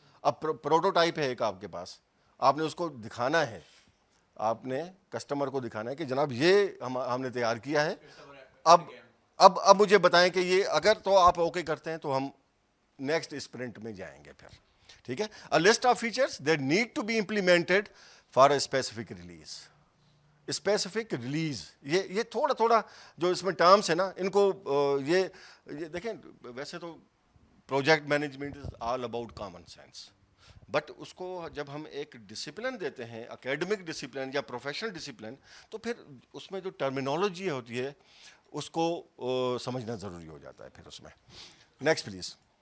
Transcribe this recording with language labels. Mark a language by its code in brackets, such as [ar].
[ur] اب پروٹوٹائپ ہے ایک آپ کے پاس, آپ نے اس کو دکھانا ہے, آپ نے کسٹمر کو دکھانا ہے کہ جناب یہ ہم نے تیار کیا ہے. اب مجھے بتائیں کہ یہ اگر تو آپ اوکے کرتے ہیں تو ہم نیکسٹ اسپرنٹ میں جائیں گے پھر, ٹھیک ہے. [en] A list of features that need to be implemented for a specific release. [ur] Specific release, یہ تھوڑا جو اس میں ٹرمس ہے نا, ان کو یہ دیکھیں. ویسے تو project management [en] is all about common sense, [ur] but اس کو جب ہم ایک ڈسپلن دیتے ہیں, اکیڈمک ڈسپلن یا پروفیشنل ڈسپلن, تو پھر اس میں جو ٹرمینالوجی ہوتی ہے اس کو سمجھنا ضروری ہو جاتا ہے پھر اس میں. Next please.